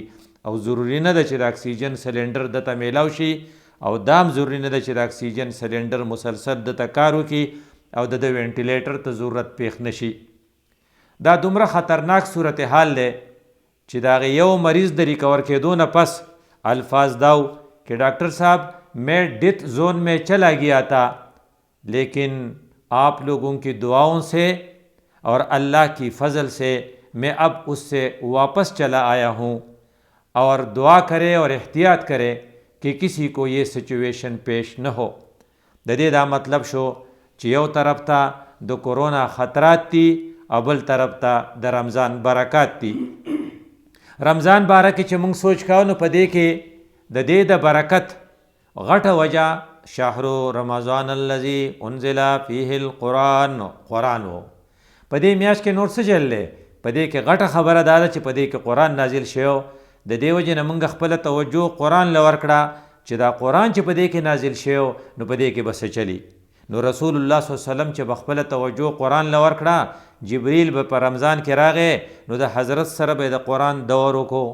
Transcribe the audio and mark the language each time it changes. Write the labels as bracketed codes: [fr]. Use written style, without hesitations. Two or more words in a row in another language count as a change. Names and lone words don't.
[ps] او ضروري نه ده چې د اکسیجن سلنډر دته میلاو شي، او دام ضروري نه ده چې د اکسیجن سلنډر مسلسل دته کار وکړي او د وینټیلیټر ته ضرورت پیښ نشي. دا دومره خطرناک صورتحال دی چې د هغې یو مریض د ریکور کېدو نه پس الفاظ داو [ur] کہ ڈاکٹر صاحب میں [en] death zone [ur] میں چلا گیا تھا، لیکن آپ لوگوں کی دعاؤں سے اور اللہ کی فضل سے میں اب اس سے واپس چلا آیا ہوں. اور دعا کرے اور احتیاط کرے کہ کسی کو یہ سچویشن پیش نہ ہو. [ps] د دې دا مطلب شو چې یو طرف ته د کورونا خطرات دي او بل طرف ته د رمضان برکات دي. رمضان باره کې چې موږ سوچ کوو نو په دې کې د دې د برکت غټه وجه [ar] شهر رمضان الذي انزل فيه القرآن [ps] و. په دې میاشت کې نور څه جل دی؟ په دې کې غټه خبره دا ده چې په دې کې قرآن نازل شوی. د دې وجې نه موږ خپله توجه قرآن له ورکړه چې دا قرآن چې په دې کې نازل شوی نو په دې کې به څه چلی. نو رسول الله [ar] صلی الله علیه وسلم [ps] چې به خپله توجه قرآن له ورکړه، جبریل به په رمضان کې راغی نو د حضرت سره به د قرآن دور وکړو.